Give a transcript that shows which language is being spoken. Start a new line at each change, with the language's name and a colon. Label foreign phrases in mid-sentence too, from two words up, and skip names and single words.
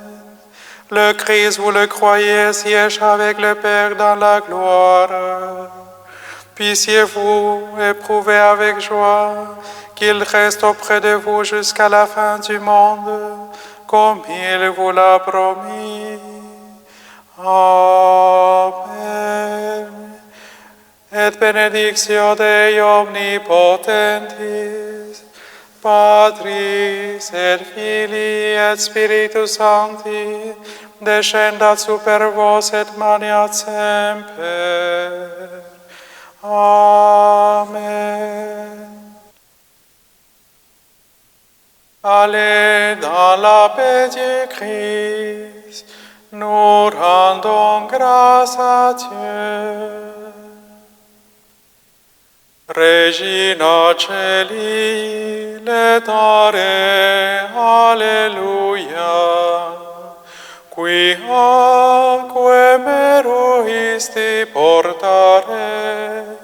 French: Le Christ, vous le croyez, siège avec le Père dans la gloire. Puissiez-vous éprouver avec joie qu'il reste auprès de vous jusqu'à la fin du monde, comme il vous l'a promis. Amen.
Latin: Et benedictio Dei omnipotentis, Patris et Filii et Spiritus Sancti, descendat super vos et maniat semper.
French: Amen. Allez dans la paix du Christ, nous rendons grâce à Dieu.
Latin: Regina Celi, letare, alleluia, qui aquae meruisti portare,